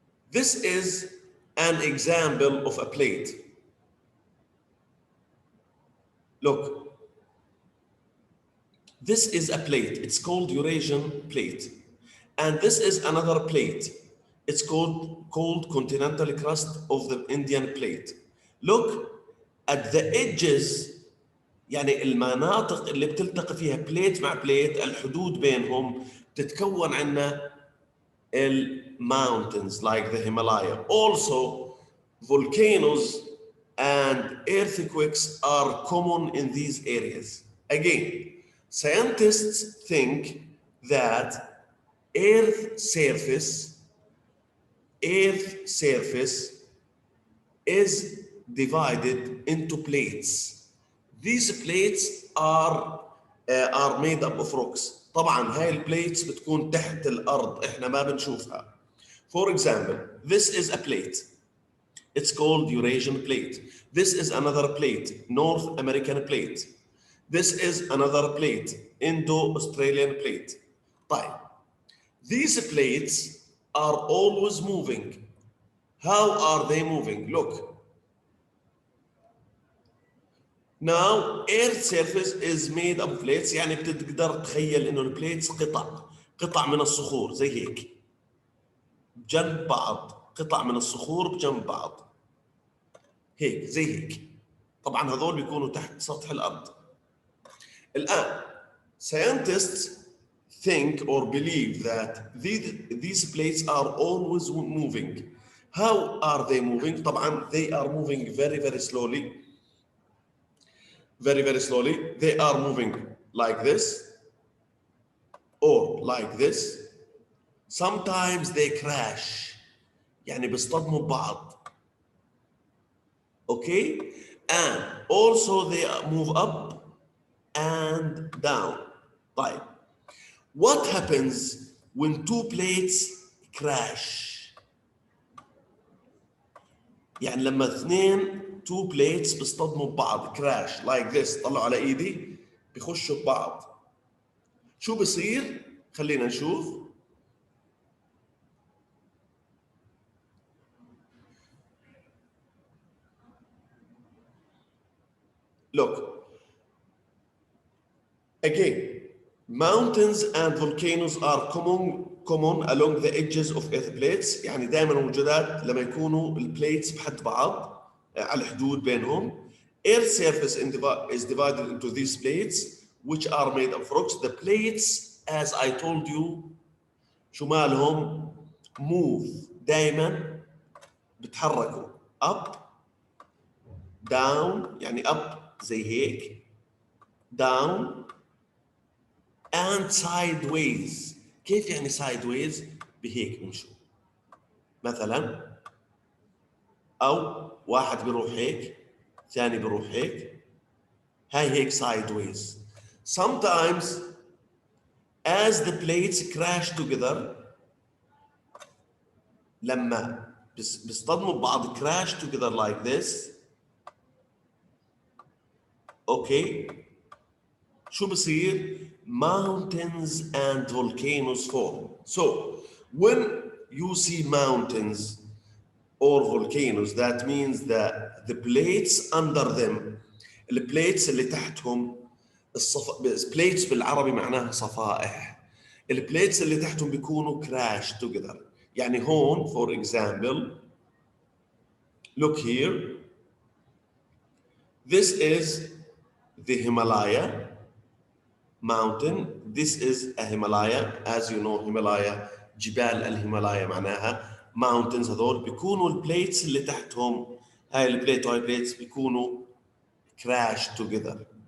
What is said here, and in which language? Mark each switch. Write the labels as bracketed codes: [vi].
[en] This is an example of a plate. Look, this is a plate. It's called Eurasian plate. And this is another plate. It's called continental crust of the Indian plate. Look at the edges, [ar] يعني المناطق اللي بتلتقي فيها بليت مع بليت، الحدود بينهم تتكون عنا [en] mountains like the Himalaya. Also, volcanoes and earthquakes are common in these areas. Again, scientists think that Earth surface is divided into plates. These plates are made up of rocks. [ar] طبعا هاي البليتس بتكون تحت الأرض، إحنا ما بنشوفها. [en] For example, this is a plate. It's called Eurasian plate. This is another plate, North American plate. This is another plate, Indo-Australian plate. [ar] طيب, [en] these plates are always moving. How are they moving? Look. Now, Earth's surface is made up of plates. [ar] يعني بتقدر تخيل إنه البليتس قطع من الصخور زي هيك بجنب بعض، قطع من الصخور بجنب بعض هيك زي هيك. طبعا هذول بيكونوا تحت سطح الأرض. [en] الآن scientists think or believe that these plates are always moving. How are they moving? طبعا they are moving very, very slowly. Very, very slowly. They are moving like this or like this. Sometimes they crash. [ar] يعني بيصطدموا ببعض. [en] Okay? And also they move up and down. [ar] طيب. [en] What happens when two plates crash? [ar] يعني لما اثنين [en] two plates [ar] بيصطدموا ببعض [en] crash like this، [ar] طلعوا على ايدي بيخشوا ببعض، شو بصير؟ خلينا نشوف. [en] Look, again, mountains and volcanoes are common along the edges of earth plates. [ar] يعني دائما موجودات لما يكونوا البليتس بحد بعض على الحدود بينهم. [en] Earth surface is divided into these plates which are made of rocks. The plates, as I told you, [ar] شو مالهم؟ [en] move. [ar] دائما بتحركوا [en] up down، يعني up [ar] زي هيك [en] down and sideways. [ar] كيف يعني sideways؟ بهيك بنشوف مثلا، أو واحد بيروح هيك، ثاني بيروح هيك، هاي هيك sideways. [en] Sometimes as the plates crash together، [ar] لما بيصطدموا ببعض [en] crash together like this. Okay. [ar] شو بصير؟ [en] Mountains and volcanoes form. So when you see mountains or volcanoes, that means that the plates under them، [ar] البليتس اللي تحتهم [en] plates [ar] بالعربي معناها صفائح. البليتس اللي تحتهم بيكونوا [en] crash together. [ar] يعني هون [en] for example, look here, this is the Himalaya mountain. This is a Himalaya. As you know, Himalaya [ar] جبال الهيمالايا معناها [en] mountains. [ar] هذول بيكونوا البليتس اللي تحتهم، هاي البليت وهاي البليتس بيكونوا [en] crash together.